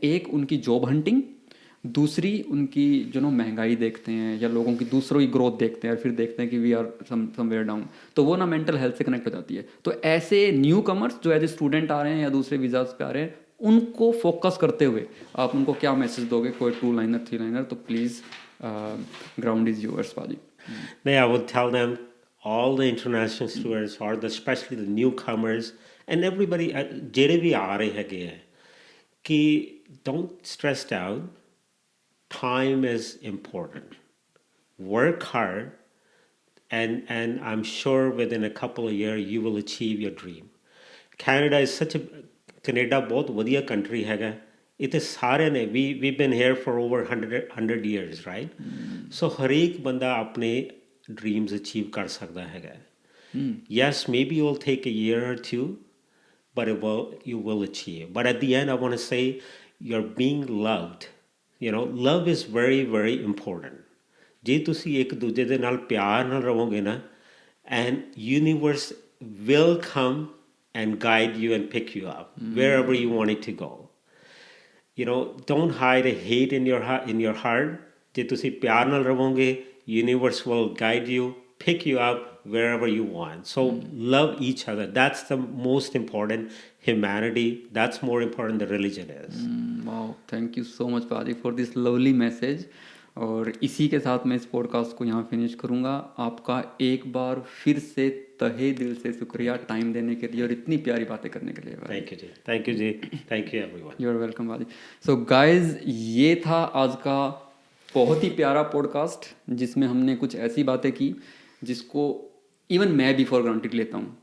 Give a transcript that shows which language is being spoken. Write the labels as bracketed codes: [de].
[hi] एक उनकी job hunting, दूसरी उनकी जो ना महंगाई देखते हैं या लोगों की दूसरों की ग्रोथ देखते हैं और फिर देखते हैं कि [en] we are somewhere down, [hi] तो वो ना मेंटल हेल्थ से कनेक्ट हो जाती है। तो ऐसे न्यू कमर्स जो [en] as a student [hi] आ रहे हैं या दूसरे वीजाज पे आ रहे हैं, उनको फोकस करते हुए आप उनको क्या मैसेज दोगे? कोई 2 लाइनर 3 लाइनर, तो प्लीज़ [en] ground is yours [hi] बाजी। [en] I would tell them, all the international students, or especially the newcomers, and everybody, [pa] ਜਿਹੜੇ ਵੀ ਆ ਰਹੇ ਹੈਗੇ ਹੈ, ਕਿ [en] don't stress out. Time is important. Work hard, and I'm sure within a couple of years you will achieve your dream. Canada is such a Canada [pa] ਬਹੁਤ ਵਧੀਆ [en] country [pa] ਹੈਗਾ। ਇੱਥੇ ਸਾਰਿਆਂ ਨੇ [en] we've been here for over 100 years, right? [pa] So ਹਰੇਕ ਬੰਦਾ ਆਪਣੇ [en] dreams achieve [pa] ਕਰ ਸਕਦਾ ਹੈਗਾ। [en] Yes, maybe it will take a year or two, but you will achieve. But at the end, I want to say you're being loved. You know, love is very, very important. [pa] ਜੇ ਤੁਸੀਂ ਇੱਕ ਦੂਜੇ ਦੇ ਨਾਲ ਪਿਆਰ ਨਾਲ ਰਹੋਗੇ ਨਾ, [en] and universe will come and guide you and pick you up wherever you want it to go. You know, don't hide a hate in your heart. [pa] ਜੇ ਤੁਸੀਂ ਪਿਆਰ ਨਾਲ ਰਹੋਗੇ, [en] universe will guide you, pick you up wherever you want. So love each other. That's the most important. Humanity, that's more important than religion is. Wow, thank you so much Paji for this lovely message. [hi] और इसी के साथ मैं इस podcast को यहाँ finish करूँगा। आपका एक बार फिर से तहे दिल से शुक्रिया टाइम देने के लिए और इतनी प्यारी बातें करने के लिए। [en] Thank you ji, thank you ji, thank you everyone. You are welcome बाजी। [hi] सो गाइज, ये था आज का बहुत ही प्यारा पॉडकास्ट जिसमें हमने कुछ ऐसी बातें की जिसको इवन मैं भी [en] for granted [hi] लेता हूँ।